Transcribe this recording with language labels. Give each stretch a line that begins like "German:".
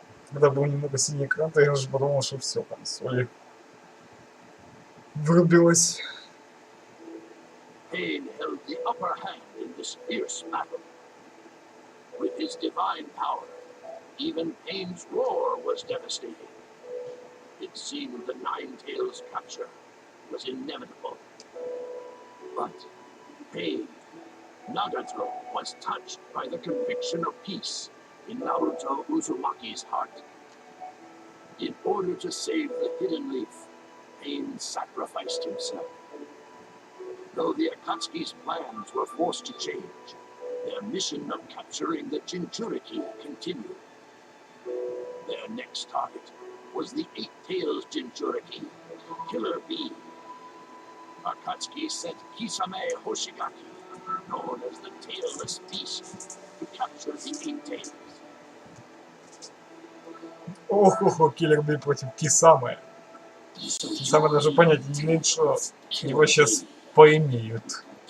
Russian: Когда был немного синий экран, то я уже подумал, что все, консоль врубилась.
English: Pain held the upper hand in this fierce battle. With his divine power, even Pain's roar was devastating. It seemed the Nine-Tails' capture was inevitable. But Pain, Nagato, was touched by the conviction of peace in Naruto Uzumaki's heart. In order to save the Hidden Leaf, Pain sacrificed himself. Though the Akatsuki's plans were forced to change, their mission of capturing the Jinchuriki continued. Their next target was the Eight-Tails Jinchuriki, Killer Bee. Akatsuki sent Kisame Hoshigaki, known as the Tailless Beast, to capture the Eight-Tails.
Russian: Ох, Киллер Би против Кисамы. Кисама даже понятия не имеет, что его сейчас поимеют.